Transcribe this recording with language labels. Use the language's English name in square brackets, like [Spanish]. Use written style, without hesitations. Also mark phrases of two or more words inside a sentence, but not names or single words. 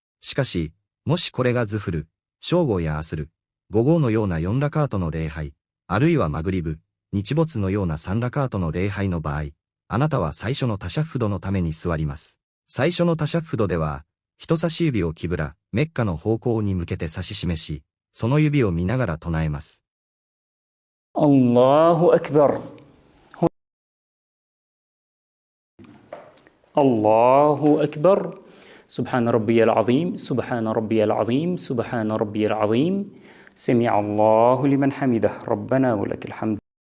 [Japanese] しかし、もしこれがズフル、正午やアスル、午後のような4ラカートの礼拝、あるいはマグリブ、日没のような3ラカートの礼拝の場合、あなたは最初のタシャッフドのために座ります。最初のタシャッフドでは、人差し指をキブラ、メッカの方向に向けて指し示し、その指を見ながら唱えます。 [Arabic] الله أكبر. الله أكبر. سبحان ربي العظيم، سبحان ربي العظيم، سبحان ربي العظيم. سمع الله لمن حمده ربنا ولك الحمد.